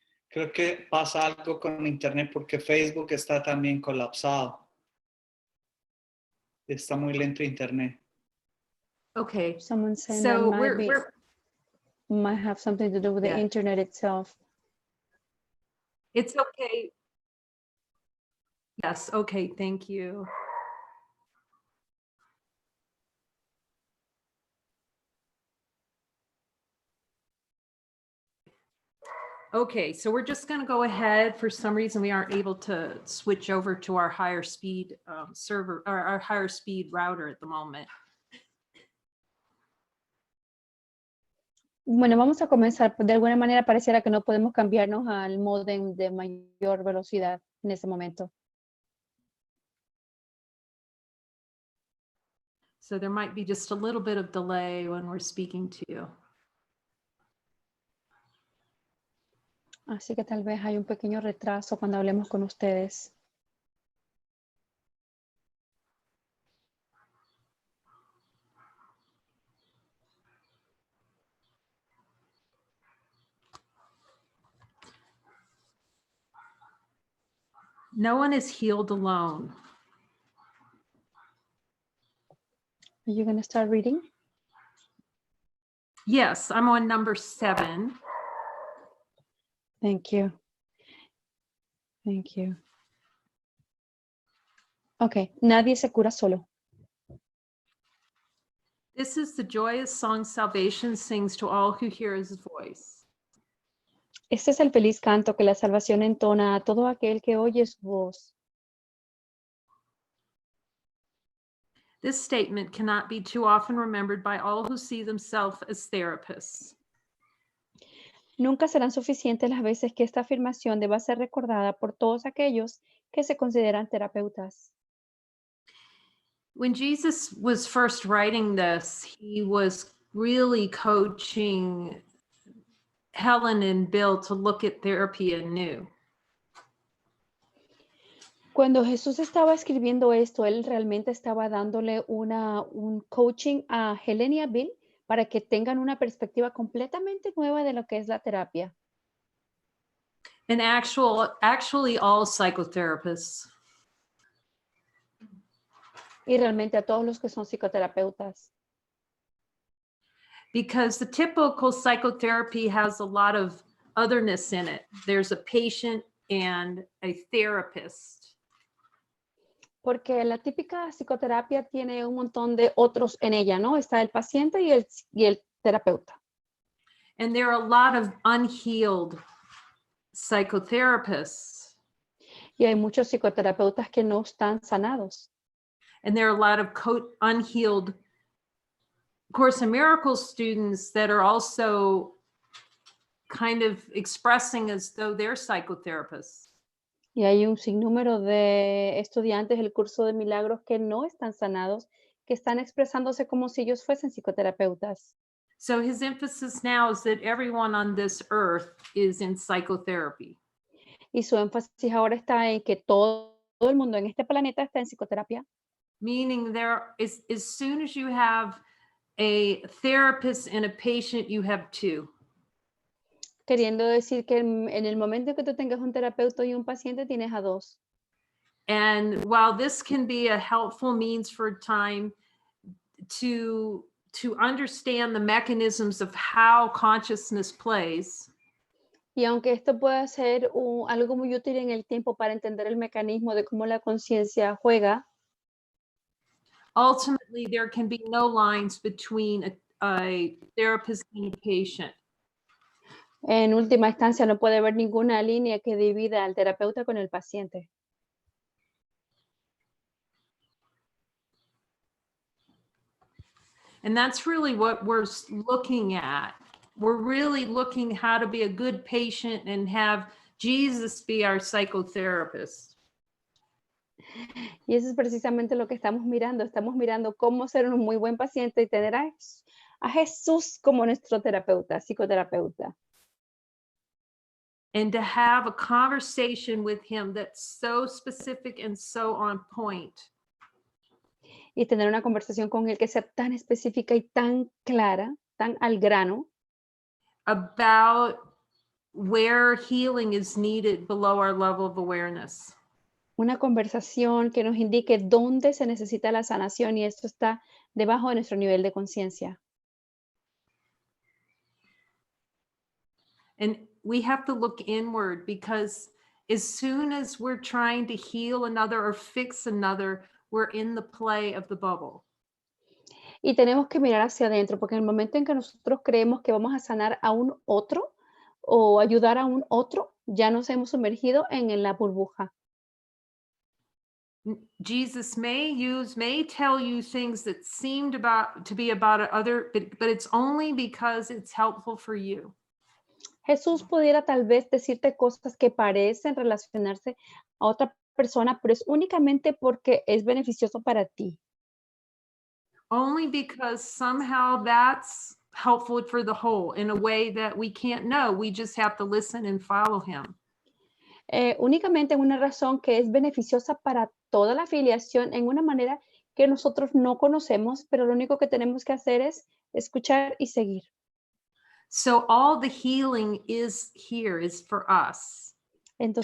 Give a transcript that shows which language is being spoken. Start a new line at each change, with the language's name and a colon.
Spanish: Creo que pasa algo con internet porque Facebook está también colapsado. Está muy lento internet.
English: Okay, Someone saying so that might have something to do with the internet itself. It's okay. Yes, okay, thank you. Okay, so we're just going to go ahead. For some reason, we aren't able to switch over to our higher speed server or our higher speed router at the moment.
Spanish: Bueno, vamos a comenzar. De alguna manera pareciera que no podemos cambiarnos al módem de mayor velocidad en ese momento.
English: So there might be just a little bit of delay when we're speaking to you.
Spanish: Así que tal vez hay un pequeño retraso cuando hablemos con ustedes.
English: No one is healed alone. Are you going to start reading? Yes, I'm on number 7. Thank you. Thank you.
Spanish: Okay, nadie se cura solo.
English: This is the joyous song salvation sings to all who hear his voice.
Spanish: Este es el feliz canto que la salvación entona a todo aquel que oye su voz.
English: This statement cannot be too often remembered by all who see themselves as therapists.
Spanish: Nunca serán suficientes las veces que esta afirmación deba ser recordada por todos aquellos que se consideran terapeutas.
English: When Jesus was first writing this, he was really coaching Helen and Bill to look at therapy anew.
Spanish: Cuando Jesús estaba escribiendo esto, él realmente estaba dándole un coaching a Helen y a Bill para que tengan una perspectiva completamente nueva de lo que es la terapia.
English: And actually all psychotherapists.
Spanish: Y realmente a todos los que son psicoterapeutas.
English: Because the typical psychotherapy has a lot of otherness in it. There's a patient and a therapist.
Spanish: Porque la típica psicoterapia tiene un montón de otros en ella, ¿no? Está el paciente y el terapeuta.
English: And there are a lot of unhealed psychotherapists.
Spanish: Y hay muchos psicoterapeutas que no están sanados.
English: And there are a lot of unhealed Course in Miracles students that are also kind of expressing as though they're psychotherapists.
Spanish: Y hay un sinnúmero de estudiantes del curso de milagros que no están sanados, que están expresándose como si ellos fuesen psicoterapeutas.
English: So his emphasis now is that everyone on this earth is in psychotherapy.
Spanish: Y su énfasis ahora está en que todo el mundo en este planeta está en psicoterapia.
English: Meaning there is, as soon as you have a therapist and a patient, you have two.
Spanish: Queriendo decir que en el momento que tú tengas un terapeuta y un paciente, tienes a dos.
English: And while this can be a helpful means for time to understand the mechanisms of how consciousness plays,
Spanish: Y aunque esto pueda ser algo muy útil en el tiempo para entender el mecanismo de cómo la conciencia juega,
English: ultimately there can be no lines between a therapist and a patient.
Spanish: en última instancia no puede haber ninguna línea que divida al terapeuta con el paciente.
English: And that's really what we're looking at. We're really looking how to be a good patient and have Jesus be our psychotherapist.
Spanish: Y eso es precisamente lo que estamos mirando. Estamos mirando cómo ser un muy buen paciente y tener a Jesús como nuestro terapeuta, psicoterapeuta.
English: And to have a conversation with him that's so specific and so on point.
Spanish: Y tener una conversación con él que sea tan específica y tan clara, tan al grano,
English: About where healing is needed below our level of awareness.
Spanish: una conversación que nos indique dónde se necesita la sanación y esto está debajo de nuestro nivel de conciencia.
English: And we have to look inward because as soon as we're trying to heal another or fix another, we're in the play of the bubble.
Spanish: Y tenemos que mirar hacia adentro, porque en el momento en que nosotros creemos que vamos a sanar a un otro o ayudar a un otro, ya nos hemos sumergido en la burbuja.
English: Jesus may tell you things that seemed to be about other, but it's only because it's helpful for you.
Spanish: Jesús pudiera tal vez decirte cosas que parecen relacionarse a otra persona, pero es únicamente porque es beneficioso para ti.
English: Only because somehow that's helpful for the whole in a way that we can't know. We just have to listen and follow him.
Spanish: Únicamente en una razón que es beneficiosa para toda la afiliación en una manera que nosotros no conocemos, pero lo único que tenemos que hacer es escuchar y seguir.
English: So all the healing is here, is for us to